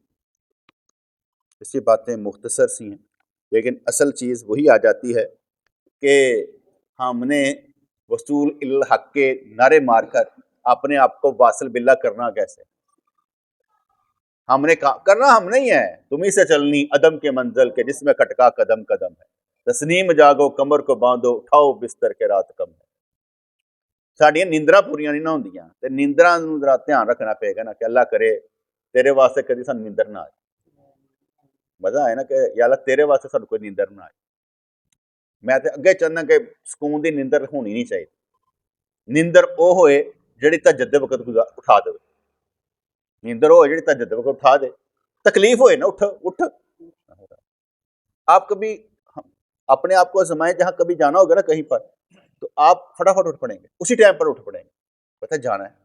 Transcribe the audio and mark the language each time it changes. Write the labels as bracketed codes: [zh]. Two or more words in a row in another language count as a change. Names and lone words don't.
[ur] اس کی باتیں مختصر سی ہیں، لیکن اصل چیز وہی آ جاتی ہے کہ ہم نے وصول الحق کے نعرے مار کر اپنے آپ کو واصل باللہ کرنا کیسے. ہم نے کرنا ہم نہیں ہے، تمہیں سے چلنی عدم کے منزل کے جس میں کھٹکا قدم قدم ہے. تسنیم جاگو کمر کو باندھو اٹھاؤ بستر کے رات کم ہے. [pa] ساڈیاں نیندراں پوریاں نہیں نہ ہوندیاں تے نیندراں نوں ذرا دھیان رکھنا پے گا نا کہ اللہ کرے تیرے واسطے کدی سانوں نیندر نہ آئے. مزہ آئے نا کہ یا اللہ تیرے واسطے سانوں کوئی نیندر نہ آئے. میں تے اگے چاہنا کہ سکون دی نیندر ہونی نہیں چاہیے. نیندر او ہوئے جڑی تہجد دے وقت اٹھا دے. نیندر ہوئے جڑی تہجد دے وقت اٹھا دے. تکلیف ہوئے نا اٹھ. [ur] آپ کبھی اپنے آپ کو آزمائیں، جہاں کبھی جانا ہوگا نا کہیں پر تو آپ فٹافٹ اٹھ پڑیں گے، اسی ٹائم پر اٹھ پڑیں گے، پتہ جانا ہے.